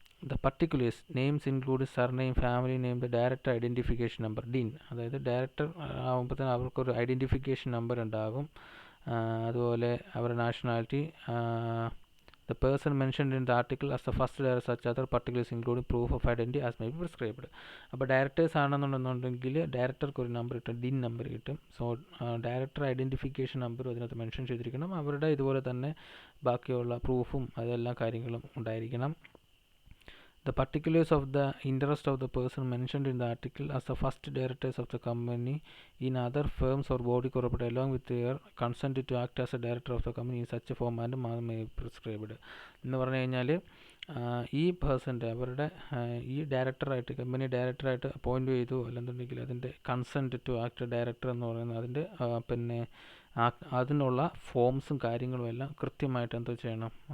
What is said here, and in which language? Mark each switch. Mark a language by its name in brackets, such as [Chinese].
[English] the particulars names include surname, family name, the director identification number DIN, [Malayalam] അതായത് director ആകുമ്പോഴത്തേനും അവർക്കൊരു identification number ഉണ്ടാകും. അതുപോലെ അവരുടെ nationality, [English] the person mentioned in the article as the first director, such other particulars including proof of identity as may be prescribed. [Malayalam] അപ്പോൾ directors ആണെന്നുണ്ടെന്നുണ്ടെങ്കിൽ ഡയറക്ടർക്ക് ഒരു number കിട്ടും, DIN number കിട്ടും. സോ ഡയറക്ടർ ഐഡൻറ്റിഫിക്കേഷൻ നമ്പർ അതിനകത്ത് mention ചെയ്തിരിക്കണം. അവരുടെ ഇതുപോലെ തന്നെ ബാക്കിയുള്ള പ്രൂഫും അതെല്ലാം കാര്യങ്ങളും ഉണ്ടായിരിക്കണം. [English] The particulars of the interest of the person mentioned in the article as the first directors of the company in other firms or body corporate along with their consent to act as a director of the company in such a form and may prescribed. [Malayalam] എന്ന് പറഞ്ഞു കഴിഞ്ഞാൽ ഈ പേഴ്സൻ്റെ അവരുടെ ഈ ഡയറക്ടറായിട്ട് company ഡയറക്ടറായിട്ട് appoint ചെയ്തു അല്ലെന്നുണ്ടെങ്കിൽ അതിൻ്റെ കൺസെൻറ്റ് ടു ആക്ട് ഡയറക്ടർ എന്ന് പറയുന്നത് അതിൻ്റെ പിന്നെ അതിനുള്ള ഫോംസും കാര്യങ്ങളും എല്ലാം കൃത്യമായിട്ട് എന്താ ചെയ്യണം?